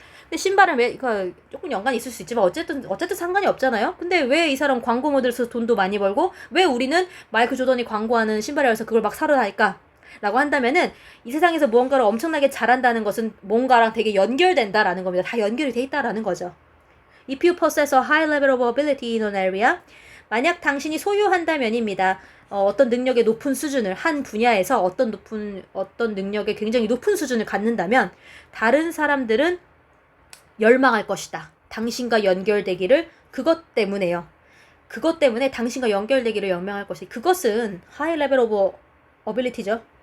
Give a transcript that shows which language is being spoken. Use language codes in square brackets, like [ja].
[ko] 근데 신발은 왜 조금 연관이 있을 수 있지만 어쨌든 상관이 없잖아요. 근데 왜 이 사람 광고 모델에서 돈도 많이 벌고 왜 우리는 마이클 조던이 광고하는 신발이라서 그걸 막 사러 다닐까? 라고 한다면은 이 세상에서 무언가를 엄청나게 잘한다는 것은 뭔가랑 되게 연결된다라는 겁니다. 다 연결이 돼 있다라는 거죠. [en] If you possess a high level of ability in an area, [ko] 만약 당신이 소유한다면입니다. 어떤 능력의 높은 수준을 한 분야에서 어떤 능력의 굉장히 높은 수준을 갖는다면 다른 사람들은 열망할 것이다. 당신과 연결되기를 그것 때문에요. 그것 때문에 당신과 연결되기를 열망할 것이. 그것은 [en] high level of ability [ko] 죠.